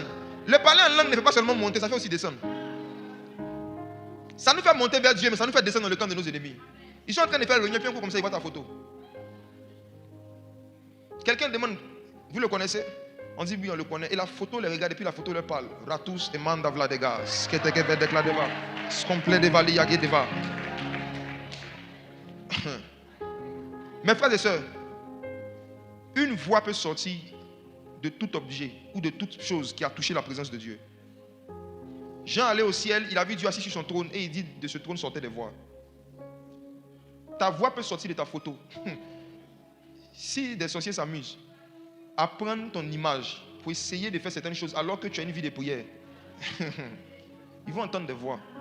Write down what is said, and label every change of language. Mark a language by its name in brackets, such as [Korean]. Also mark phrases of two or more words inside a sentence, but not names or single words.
[French] Le parler en langue ne fait pas seulement monter, ça fait aussi descendre. Ça nous fait monter vers Dieu, mais ça nous fait descendre dans le camp de nos ennemis. Ils sont en train de faire le réunion, puis un coup comme ça, ils voient ta photo. Quelqu'un demande, vous le connaissez? On dit oui, on le connaît. Et la photo les regarde, et puis la photo leur parle. Ratus et manda vladega. Sketeke vedekla deva. Skomple deva liyage deva. Mes frères et sœurs, une voix peut sortir de tout objet ou de toute chose qui a touché la présence de Dieu. Jean allait au ciel, il a vu Dieu assis sur son trône et il dit de ce trône sortaient des voix. Ta voix peut sortir de ta photo. Si des sorciers s'amusent à prendre ton image pour essayer de faire certaines choses alors que tu as une vie de prière, ils vont entendre des voix.